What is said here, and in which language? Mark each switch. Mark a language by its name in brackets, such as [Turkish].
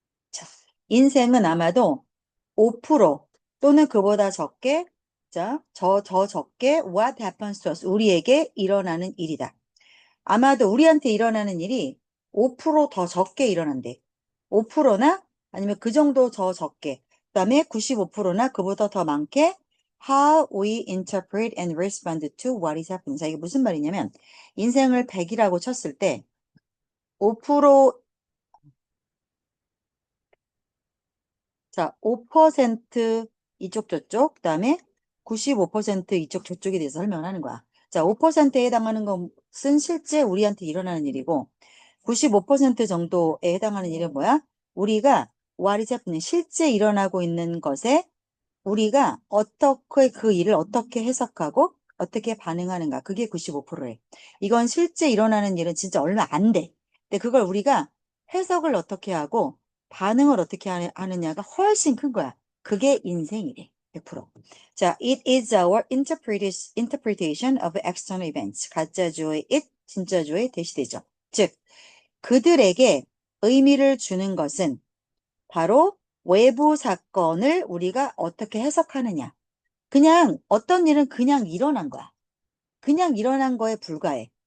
[Korean] 자, 인생은 아마도 5% 또는 그보다 적게, 자, 더 적게 [English] what happens to us, [Korean] 우리에게 일어나는 일이다. 아마도 우리한테 일어나는 일이 5%더 적게 일어난대. 5%나 아니면 그 정도 더 적게. 그다음에 95%나 그보다 더 많게 [English] how we interpret and respond to what is happening. [Korean] 자, 이게 무슨 말이냐면 인생을 100이라고 쳤을 때 5% 자, 5% 이쪽 저쪽, 그다음에 95% 이쪽 저쪽에 대해서 설명을 하는 거야. 자, 5%에 해당하는 것은 실제 우리한테 일어나는 일이고 95% 정도에 해당하는 일은 뭐야? 우리가 [English] what is happening, [Korean] 실제 일어나고 있는 것에 우리가 어떻게 그 일을 어떻게 해석하고 어떻게 반응하는가. 그게 95%래. 이건 실제 일어나는 일은 진짜 얼마 안 돼. 근데 그걸 우리가 해석을 어떻게 하고 반응을 어떻게 하느냐가 훨씬 큰 거야. 그게 인생이래. 100%. [English] 자, it is our interpretation of external events. [Korean] 가짜주어의 it, 진짜주어의 대시되죠. 즉, 그들에게 의미를 주는 것은 바로 외부 사건을 우리가 어떻게 해석하느냐. 그냥 어떤 일은 그냥 일어난 거야. 그냥 일어난 거에 불과해.